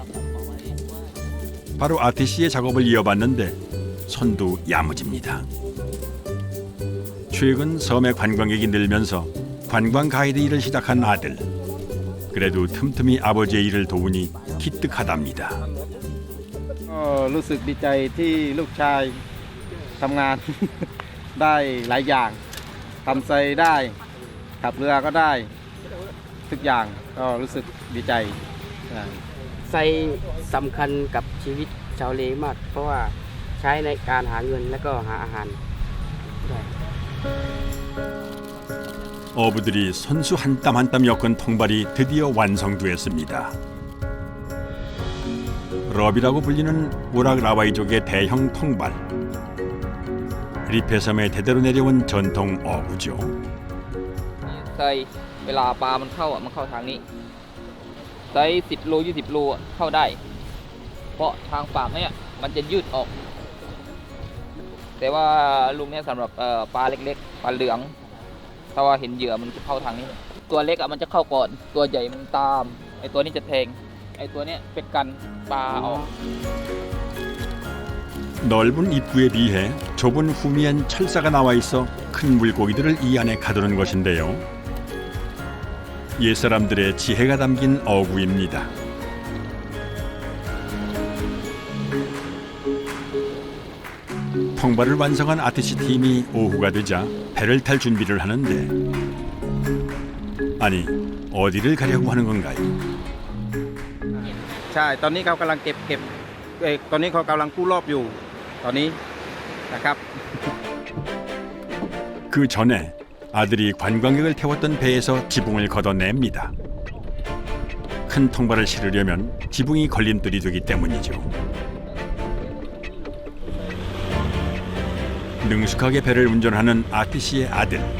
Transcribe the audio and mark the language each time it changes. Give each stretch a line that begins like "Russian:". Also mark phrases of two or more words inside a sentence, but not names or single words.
Korean: 바로 RTC의 작업을 이어봤는데 손도 야무집니다. 최근 섬에 관광객이 늘면서 관광 가이드 일을 시작한 아들. 그래도 틈틈이 아버지의 일을 도우니 기특하답니다.
Thai: ก็รู้สึกดีใจที่ลูกชายทำงาน ได้หลายอย่างทำไซได้ขับเรือก็ได้ทุกอย่างก็รู้สึกดีใจอ่า ไซสำคัญกับชีวิตชาวเลมาก เพราะว่าใช้ในการหาเงินและก็หาอาหารด้วย
Korean: 어부들이 손수 한 땀 한 땀 엮은 통발이 드디어 완성되었습니다. 럽이라고 불리는 우락 라와이족의 대형 통발. 리페섬에 대대로 내려온 전통 어부죠.
Thai: ไซเวลาปลามันเข้าอ่ะมันเข้าทางนี้ไซ10 โล 20 โลอ่ะเข้าได้ เพราะทางฝั่งเนี่ยมันจะยืดออก แต่ว่าลุงเนี่ยสำหรับปลาเล็กๆปลาเหลืองถ้าว่าเห็นเหยื่อมันจะเข้าทางนี้ ตัวเล็กอ่ะมันจะเข้าก่อนตัวใหญ่มันตามไอตัวนี้จะแทงไอตัวเนี้ยเป็นกันปลาออก
Korean: 넓은 입구에 비해 좁은 후미엔 철사가 나와 있어 큰 물고기들을 이 안에 가두는 것인데요. 옛사람들의 지혜가 담긴 어구입니다. 통발을 완성한 RTC 팀이 오후가 되자 배를 탈 준비를 하는데 아니 어디를 가려고 하는 건가요?
Thai: ใช่ตอนนี้เขากำลังเก็บตอนนี้เขากำลังกู้รอบอยู่ตอนนี้นะครับ
Korean: 그 전에 아들이 관광객을 태웠던 배에서 지붕을 걷어냅니다. 큰 통발을 실으려면 지붕이 걸림돌이 되기 때문이죠. 능숙하게 배를 운전하는 RTC의 아들.